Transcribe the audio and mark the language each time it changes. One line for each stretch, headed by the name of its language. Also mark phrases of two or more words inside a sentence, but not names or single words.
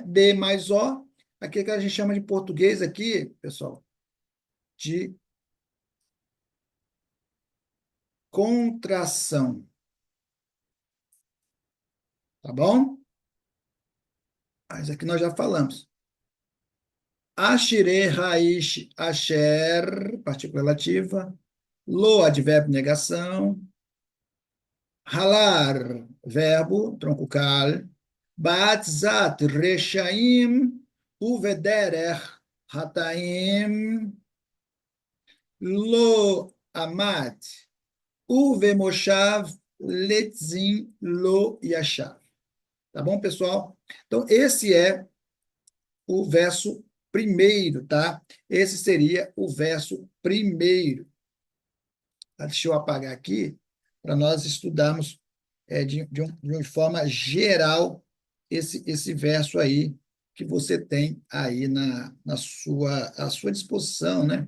Portuguese: D mais O, aqui que a gente chama de português aqui, pessoal, de contração, tá bom? Mas aqui nós já falamos. Ashire, raiz, asher, partícula relativa. Lo, advérbio negação. Halar, verbo, tronco cal.
Hebrew: בעצת רשעים. ובדרך חטאים. לא עמד. ובמושב לצים לא ישב.
Portuguese: Tá bom, pessoal? Então, esse é o verso primeiro, tá? Esse seria o verso primeiro. Tá? Deixa eu apagar aqui para nós estudarmos de uma forma geral esse verso aí que você tem aí à sua disposição, né?